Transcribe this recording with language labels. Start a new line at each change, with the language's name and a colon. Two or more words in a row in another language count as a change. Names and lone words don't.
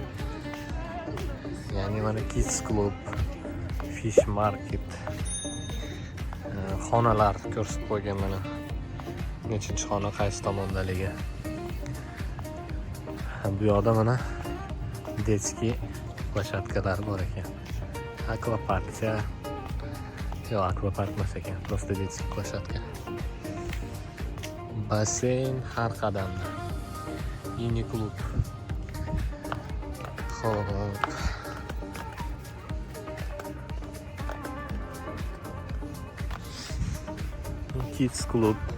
Uzbek: Ya'ni mana Kids Club, Fish Market xonalar ko'rsatib qo'ygan mana. Nechinchi xona qaysi tomondaligi. Bu yoqda mana
Russian: детский площадкалар
Uzbek: bor ekan. Akvaparkcha. Yo'q, akvapark emas ekan,
Russian: просто детский площадка.
Uzbek: Basseyn har qadamda. Mini klub. Xo'p. Kids Club.